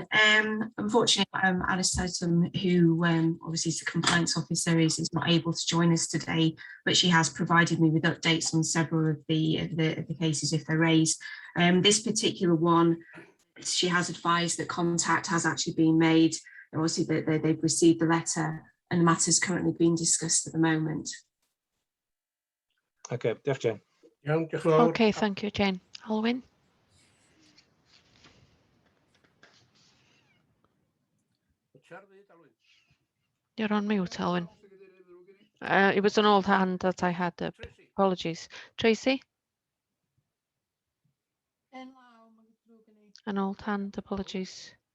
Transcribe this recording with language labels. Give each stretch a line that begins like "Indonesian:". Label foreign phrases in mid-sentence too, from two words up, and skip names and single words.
English: Unfortunately, Alice Totem, who obviously is the compliance officer, is not able to join us today, but she has provided me with updates on several of the cases if they're raised. This particular one, she has advised that contact has actually been made. Obviously, they've received the letter, and the matter is currently being discussed at the moment.
Welsh: Okay, diolch, Jane. Iawn, diolch yn fawr.
English: Okay, thank you, Jane. Alwyn? You're on mute, Alwyn. It was an old hand that I had up. Apologies. Tracy? An old hand, apologies.